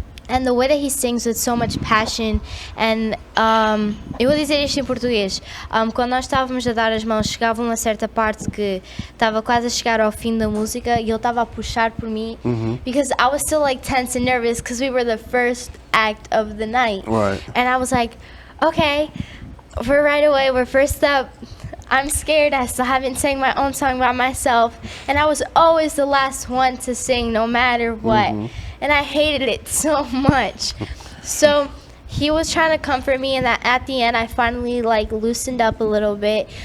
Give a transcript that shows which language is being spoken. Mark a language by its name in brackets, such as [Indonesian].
[English] And the way that he sings with so much passion. [Portuguese] And eu vou dizer isto em português. Quando nós estávamos a dar as mãos, chegava uma certa parte que estava quase a chegar ao fim da música e ele estava a puxar por mim, [English] because I was still like tense and nervous because we were the first act of the night. Right. And I was like, okay, we're right away, we're first up. I'm scared. I still haven't sang my own song by myself. And I was always the last one to sing no matter what. And I hated it so much. So he was trying to comfort me, and that at the end I finally like loosened up a little bit.